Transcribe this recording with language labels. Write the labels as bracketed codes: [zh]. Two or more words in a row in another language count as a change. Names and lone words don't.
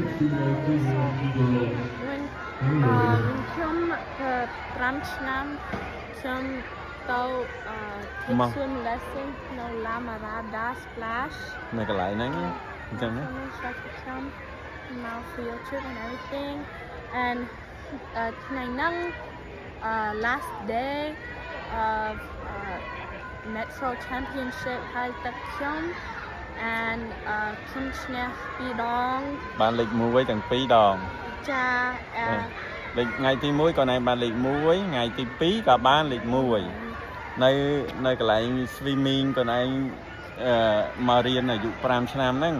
[km] ខ្ញុំ5 ឆ្នាំខ្ញុំទៅ [en] Kitchen lesson [km] នៅ La Marada Splash នៅកន្លែងហ្នឹងអញ្ចឹងណា ខ្ញុំមក [en] field trip and everything and [km] ថ្ងៃហ្នឹង [en] last day of Metro Championship [km] ហើយទឹកខ្ញុំ and ខ្ញុំឈ្នះ2 ដង បានលេខ1ទាំង2ដង ចា លេខថ្ងៃទី1ក៏ណែបានលេខ1ថ្ងៃទី2ក៏បានលេខ1នៅកន្លែង swimming ក៏ណែមករៀនអាយុ5ឆ្នាំហ្នឹង